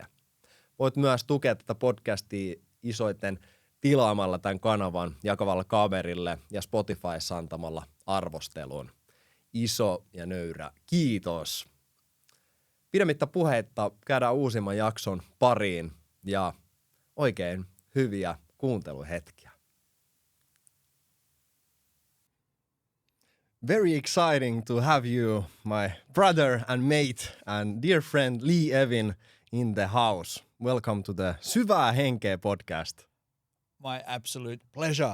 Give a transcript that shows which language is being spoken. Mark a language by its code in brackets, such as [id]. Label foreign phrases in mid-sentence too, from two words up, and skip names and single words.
[fi] Voit myös tukea tätä podcastia isoiten tilaamalla tämän kanavan, jakavalla kaverille ja Spotifyssa antamalla arvostelun. Iso ja nöyrä kiitos. Pidemmittä puheitta käydään uusimman jakson pariin ja oikein hyviä kuunteluhetkiä. [en] Very exciting to have you, my brother and mate and dear friend Leigh Ewin in the house. Welcome to the Syvää henkeä podcast. My absolute pleasure.